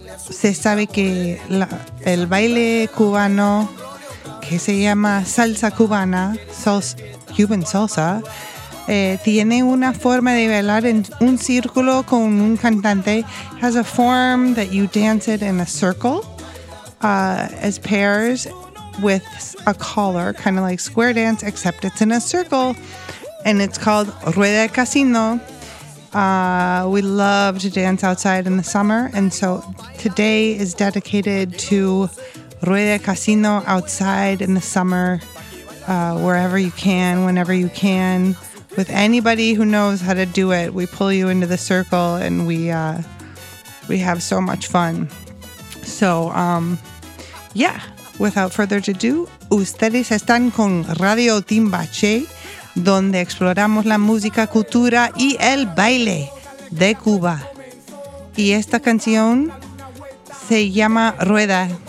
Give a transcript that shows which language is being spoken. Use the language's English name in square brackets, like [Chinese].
[Spanish] Se sabe que el baile cubano que se llama salsa cubana, [English] Cuban salsa, [Spanish] tiene una forma de bailar en un círculo con un cantante. [English] Has a form that you dance it in a circle as pairs with a caller, kind of like square dance, except it's in a circle, and it's called Rueda de Casino. We love to dance outside in the summer, and so today is dedicated to Rueda de Casino outside in the summer, wherever you can, whenever you can, with anybody who knows how to do it. We pull you into the circle, and we have so much fun. So, yeah. Without further ado, [Spanish] ustedes están con Radio Timbache, donde exploramos la música, cultura y el baile de Cuba. Y esta canción se llama Rueda.